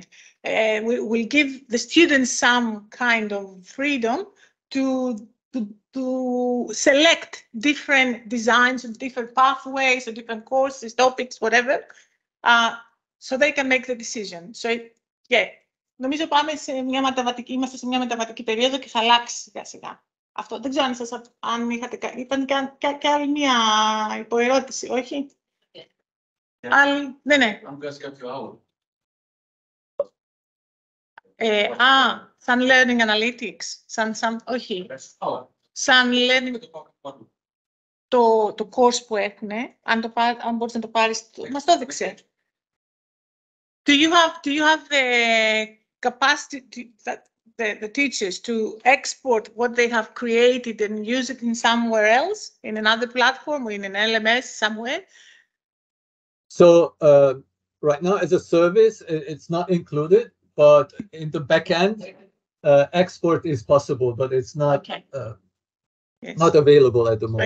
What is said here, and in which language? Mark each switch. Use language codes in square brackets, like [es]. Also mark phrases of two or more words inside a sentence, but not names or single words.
[en] We'll give the students some kind of freedom to select different designs and different pathways or different courses, topics, whatever, so they can make the decision. So, yeah, [el] νομίζω πάμε σε μια μεταβατική, είμαστε σε μια μεταβατική περίοδο και θα αλλάξει σιγά σιγά. Αυτό δεν ξέρω αν σας, αν είχατε, είπαν και άλλη μια υποερώτηση, όχι? Άλλη, ναι. Αν βγάζει κάποιο άλλο. Σαν [en] learning analytics, [el] σαν όχι. Σαν learning, το course που έχουν, αν μπορείς να το πάρεις, μας το έδειξε. [en] Do you have the capacity that the teachers to export what they have created and use it in somewhere else, in another platform or in an LMS somewhere? So right now, as a service, it's not included, but in the back end, export is possible, but it's not not available at the moment.